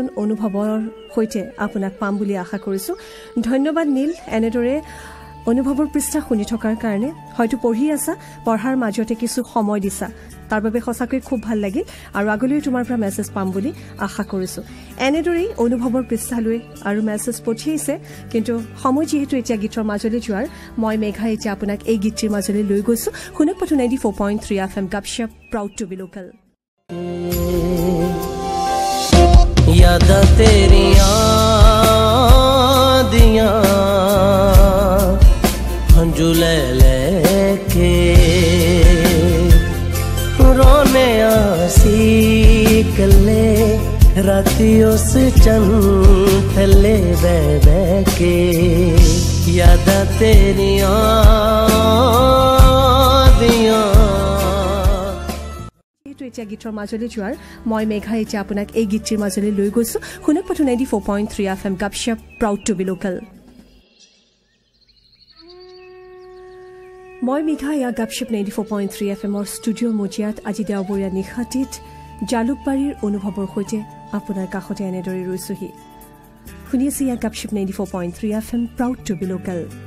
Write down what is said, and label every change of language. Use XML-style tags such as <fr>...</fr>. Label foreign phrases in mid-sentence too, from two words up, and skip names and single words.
<as>অনুভৱৰ হৈতে আপোনাক পাম বুলি আশা কৰিছো ধন্যবাদ নীল এনেদৰে অনুভৱৰ পৃষ্ঠা শুনি থকাৰ কাৰণে হয়তো পঢ়ি আছা পঢ়াৰ মাজতে কিছু সময় দিছা তাৰ বাবে সঁচাকৈ খুব ভাল লাগিল আৰু আগলৈ তোমাৰ পৰা মেছেজ পাম বুলি আশা কৰিছো এনেদৰে অনুভৱৰ পৃষ্ঠালৈ আৰু মেছেজ পঠিয়াইছে কিন্তু সময় যেহেতু এতিয়া গীতৰ মাজলৈ যোৱাৰ মই মেঘা এতিয়া আপোনাক এই গীতৰ মাজলৈ লৈ গৈছো শুনক পাতো 94.3 FM গপশপ</as> <en>proud to be local</en> <pa>ਯਾਦ ਤੇਰੀਆਂ ਦੀਆਂ ਹੰਝੂ ਲੈ ਕੇ ਰੋਣੇ ਆਸੀ ਕੱਲੇ ਰਾਤੀਂ ਉਸ ਚੰਦ ਥੱਲੇ ਬਹਿ ਕੇ ਯਾਦ ਤੇਰੀਆਂ ਦੀਆਂ</pa> <as>এতিয়া গীতৰ মাজলৈ যোৱাৰ মই মেঘা এতিয়া আপোনাক এই গীতৰ মাজলৈ লৈ গৈছো শুনক পাতো 94.3 FM গপশপ</as> <en>proud to be local</en> <as>মই মেঘা ইয়া গপশপ 94.3 FM ৰ ষ্টুডিঅ মজিয়াত আজি দেওবৰীয়া নিশাটিত জালুকবাৰীৰ অনুভৱৰ সৈতে আপোনাৰ কাষতে এনেদৰে ৰৈছোহি শুনি আছে ইয়া গপশপ 94.3 FM</as> <en>proud to be local</en>